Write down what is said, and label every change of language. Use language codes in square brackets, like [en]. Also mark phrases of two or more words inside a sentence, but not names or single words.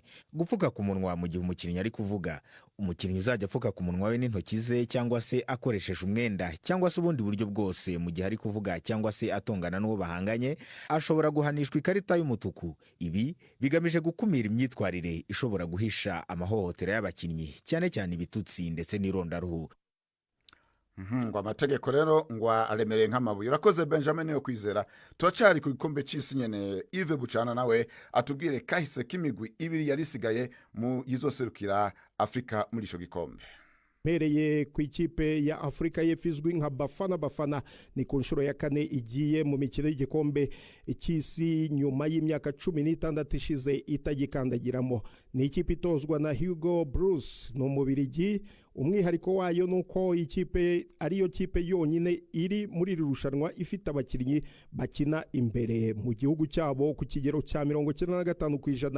[rw] Gupfuka ku munwa mu gihe umukinnyi ari kuvuga, umukinnyi uzajya apfuka ku munwa we n'intoki ze cyangwa se akoresheje umwenda cyangwa se ubundi buryo bwose mu gihe ari kuvuga cyangwa se atongana n'uwo bahanganye, ashobora guhanishwa ikarita y'umutuku. Ibi bigamije gukumira imyitwarire ishobora guhisha amahohotera y'abakinnyi, cyane cyane ibitutsi ndetse n'irondaruhu. Ngo amategeko rero ngo aremereye nk'amabuye. [rn] Urakoze Benjamin Yokwizera. Turacari ku gikombe c'isi nyene. Yves Bucana nawe atubwire kahise k'imigwi ibiri yarisigaye mu yizoserukira Afrika muri ico gikombe. [rw] Mereye ku ikipe ya Afrika y'Epfo nka Bafana ni ku nshuro ya kane igiye mu mikino y'igikombe cy'isi nyuma y'imyaka 16 ishize itagikandagiramo. Ni ikipe itozwa na Hugo Bruce no mubirigi. Umwihariko wayo nuko ikipe ariyo kipe yonyine iri muri irushanwa ifite abakinnyi bakina imbere mu gihugu cyabo ku kigero cya 95%.